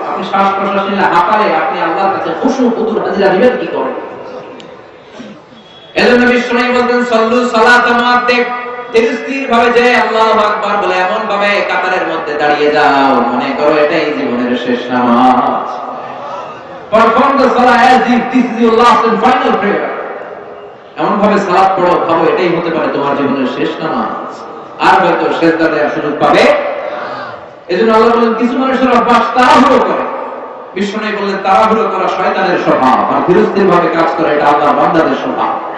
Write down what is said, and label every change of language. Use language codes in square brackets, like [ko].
[bn] আপনি শ্বাস প্রশ্বাস নিলে হাঁপালে আপনি আল্লাহর কাছে খুশু হুজুর হাজিরা দিবেন কি করে? এজন্য বিষ্ণু বলতেন সাল্লু সালাতা মুআদ্দিব, ধীরস্থির ভাবে যে আল্লাহু আকবার বলে এমন ভাবে কাতারের মধ্যে দাঁড়িয়ে যাও মনে করো এটাই জীবনের শেষ নামাজ। [en] Perform the সালাহ as if this is your last and final prayer। [bn] এমন ভাবে সালাত পড়ো ভাবো এটাই হতে পারে তোমার জীবনের শেষ নামাজ, আর হয়তো সেজদা দেওয়ার সুযোগ পাবে। এজন্য আল্লাহ বলেন কিছু মানুষের অভ্যাস তাড়াহুড়ো করে। বিষ্ণু বললেন তাড়াহুড়ো করা শয়তানের স্বভাব, আর ধীরস্থির ভাবে কাজ করা এটা আল্লাহর বান্দাদের স্বভাব।